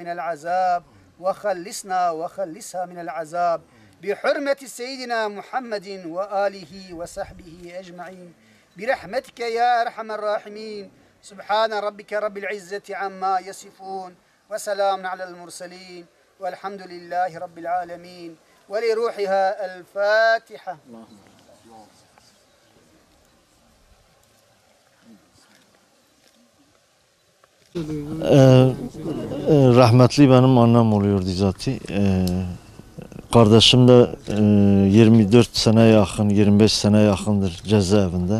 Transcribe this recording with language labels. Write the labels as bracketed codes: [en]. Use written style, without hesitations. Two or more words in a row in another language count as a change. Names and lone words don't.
[ar] من العذاب وخلصها من العذاب بحرمة سيدنا محمد وآله وصحبه أجمعين برحمتك يا أرحم الراحمين سبحان ربك رب العزة عما يصفون وسلام على المرسلين والحمد لله رب العالمين ولروحها الفاتحة. [tr] Rahmetli benim annem oluyordu zaten. Kardeşim de 24 sene yakın, 25 sene yakındır cezaevinde.